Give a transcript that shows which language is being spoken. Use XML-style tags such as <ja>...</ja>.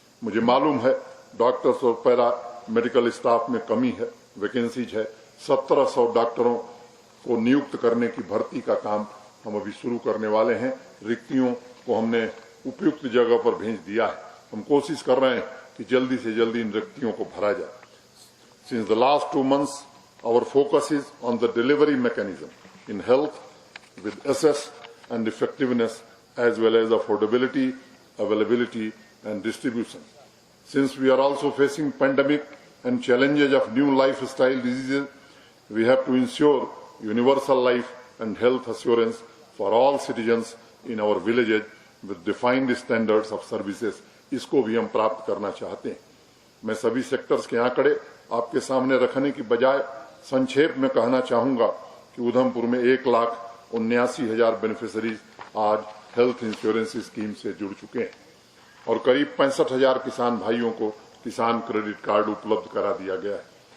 <hi>मुझे मालूम है डॉक्टर्स और पैरा मेडिकल स्टाफ में कमी है, वैकेंसीज है। 1700 डॉक्टरों को नियुक्त करने की भर्ती का काम हम अभी शुरू करने वाले हैं। रिक्तियों को हमने उपयुक्त जगह पर भेज दिया है। हम कोशिश कर रहे हैं कि जल्दी से जल्दी इन रिक्तियों को भरा जाए।</hi> <en>Since the last 2 months, our focus is on the delivery mechanism in health with access and effectiveness as well as affordability, availability and distribution. Since we are also facing pandemic and challenges of new lifestyle diseases, we have to ensure universal life and health assurance for all citizens in our villages with defined standards of services.</en> <hi>इसको भी हम प्राप्त करना चाहते हैं। मैं सभी sectors के आंकड़े आपके सामने रखने की बजाय संक्षेप में कहना चाहूंगा कि उधमपुर में 1,79,000 बेनिफिशरीज आज हेल्थ इंश्योरेंस स्कीम से जुड़ चुके हैं और करीब 65,000 किसान भाइयों को किसान क्रेडिट कार्ड उपलब्ध करा दिया गया है।</hi>